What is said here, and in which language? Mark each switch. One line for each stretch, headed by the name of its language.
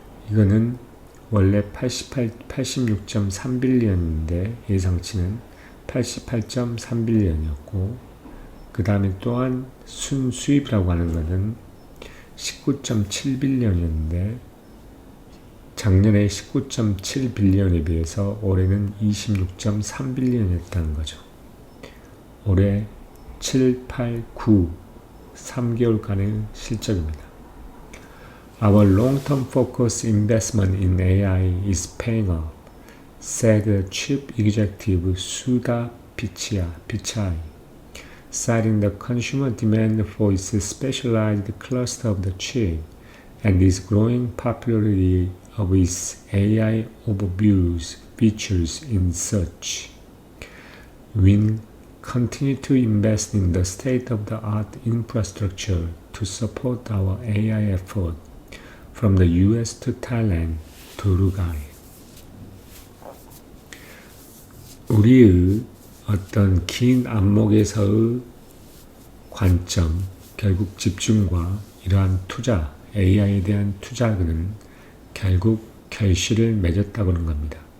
Korean: 이거는 원래 86.3 빌리언인데 예상치는 88.3 빌리언이었고 그 다음에 또한 순수입이라고 하는 것은 19.7 빌리언이었는데 작년에 19.7 빌리언에 비해서 올해는 26.3 빌리언이었다는 거죠. 올해 7, 8, 9, 3개월간의 실적입니다.
English: Our long-term focus investment in AI is paying off, said the Chief Executive Sudha Pichai, citing the consumer demand for its specialized cluster of the chip and its growing popularity of its AI overviews features in search. We continue to invest in the state-of-the-art infrastructure to support our AI effort from the US to Thailand to Uruguay.
Korean: 우리의 어떤 긴 안목에서의 관점, 결국 집중과 이러한 투자, AI에 대한 투자는 결국 결실을 맺었다고 하는 겁니다.